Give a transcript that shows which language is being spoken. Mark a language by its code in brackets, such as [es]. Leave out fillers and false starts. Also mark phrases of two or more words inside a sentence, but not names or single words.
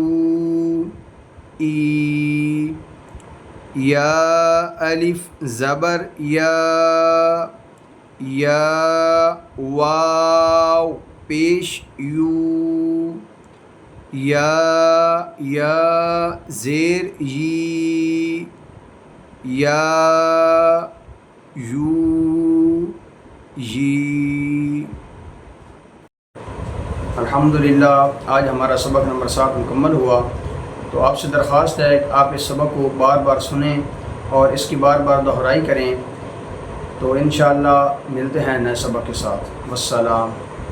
[ur] ای یا الف زبر یا واو پیش یو یا زیر یی یا یو یی. الحمدللہ آج ہمارا سبق نمبر 7 مکمل ہوا. تو آپ سے درخواست ہے کہ آپ اس سبق کو بار بار سنیں اور اس کی بار بار دہرائی کریں. تو انشاءاللہ ملتے ہیں نئے سبق کے ساتھ. والسلام.